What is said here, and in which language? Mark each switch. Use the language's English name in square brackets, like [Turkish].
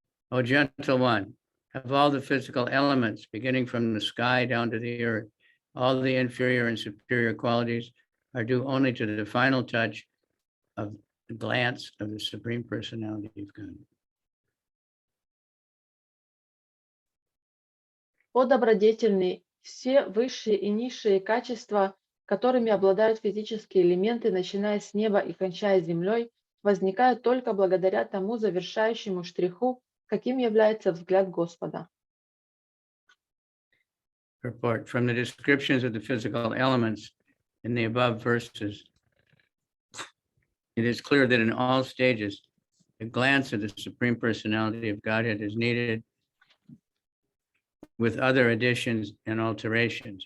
[English] O gentle one, of all the physical elements, beginning from the sky down to the earth, all the inferior and superior qualities are due only to the final touch of the glance of the Supreme Personality of God. [Russian] О добродетельный, все высшие и низшие качества, которыми обладают физические элементы, начиная с неба и кончая землей, возникают только благодаря тому завершающему штриху, каким является взгляд Господа. [English] Report from the descriptions of the physical elements in the above verses, it is clear that in all stages, the glance of the Supreme Personality of Godhead is needed with other additions and alterations.